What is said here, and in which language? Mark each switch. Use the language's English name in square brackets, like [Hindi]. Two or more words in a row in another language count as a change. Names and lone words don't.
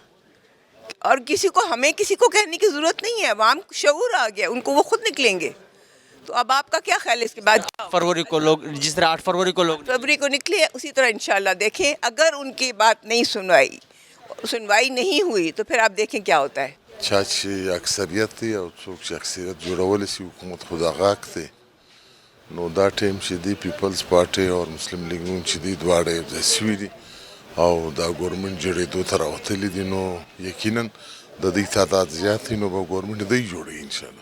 [Urdu] اور ہمیں کسی کو کہنے کی ضرورت نہیں ہے, عوام کو شعور آ گیا, ان کو وہ خود نکلیں گے. تو اب آپ کا کیا خیال ہے اس کے بعد؟ فروری کو لوگ جس طرح 8 فروری کو لوگ فروری کو نکلے, اسی طرح انشاءاللہ دیکھیں اگر ان کی بات نہیں سنوائی نہیں ہوئی, تو پھر آپ دیکھیں کیا ہوتا ہے. [Pashto] چا چې اکثریت دی او څوک چې اکثریت جوړولی شي حکومت خو د غاک دی, نو دا ټایم چې دی پیپلز پارټي او مسلم لیګ نون چې دی دواړه یو ځای سوي دي او دا ګورنمنټ جوړېدو ته راوتلي دي, نو یقینا د دوی تعداد زیات وي, نو به ګورنمنټ دوی جوړوي انشاءالله.